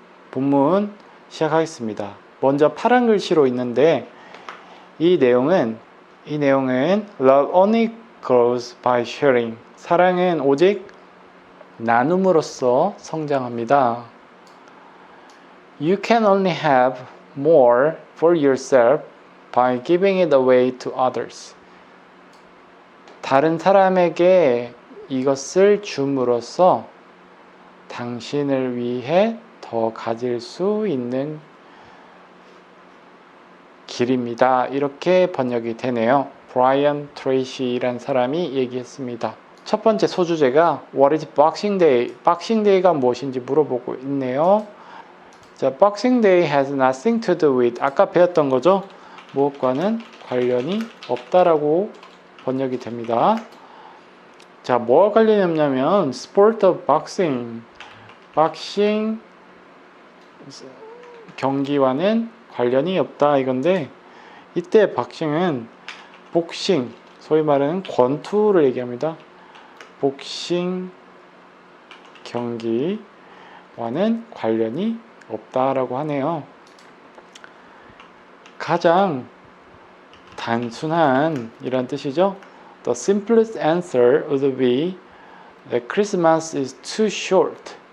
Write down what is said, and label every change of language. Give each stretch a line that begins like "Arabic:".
Korean: 본문 시작하겠습니다. 먼저 파란 글씨로 있는데 이 내용은
English: Love only grows by sharing.
Korean: 사랑은 오직 나눔으로써 성장합니다.
English: You can only have more for yourself by giving it away to others.
Korean: 다른 사람에게 이것을 줌으로써 당신을 위해 더 가질 수 있는 길입니다. 이렇게 번역이 되네요. 브라이언 트레이시라는 사람이 얘기했습니다. 첫 번째 소주제가
English: What is Boxing Day?
Korean: Boxing Day가 무엇인지 물어보고 있네요.
English: 자, Boxing Day has nothing to do with
Korean: 아까 배웠던 거죠. 무엇과는 관련이 없다라고 번역이 됩니다. 자, 뭐와 관련이 없냐면
English: Sport of Boxing
Korean: 박싱 경기와는 관련이 없다 이건데 이때 박싱은 복싱, 소위 말하는 권투를 얘기합니다. 복싱 경기와는 관련이 없다라고 하네요. 가장 단순한 이란 뜻이죠.
English: The simplest answer would be that Christmas is too short.